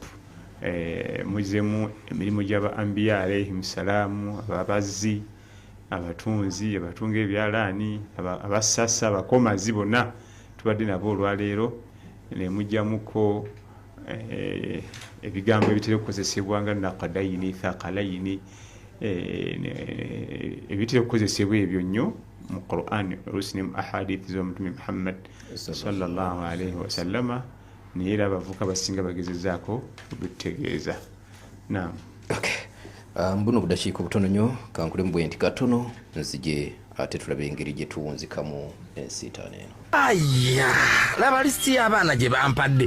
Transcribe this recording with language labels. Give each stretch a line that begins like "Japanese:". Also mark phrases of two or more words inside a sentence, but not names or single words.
Ganda: Muzemu emirimu gy'aba ambiya
Arabic: عليهم السلام,
Ganda: ababazzi, abatunzi, abatunga ebyalaani, abassassa, abakomazi bonna tubadde nabo olwaleero ne mujjamuko ebigambo ebitera okukozesebwa nga naqadayini, thaqalayini, ebitera okukozesebwa ebyo nnyo mu Qur'an oluusi ne mu ahadithi z'Omutume Muhammad
Arabic: صلى الله عليه وسلم.
Ganda: Naye era abavuka basinga bagezezaako okutegeeza. Naam. Mbuno budakiika obutono nnyo kankulemu bwe nti katono nzije ate tulabe engeri gye tuwunzikamu ensiitaano eno. Aya, laba lisiti y'abaana gye bampadde.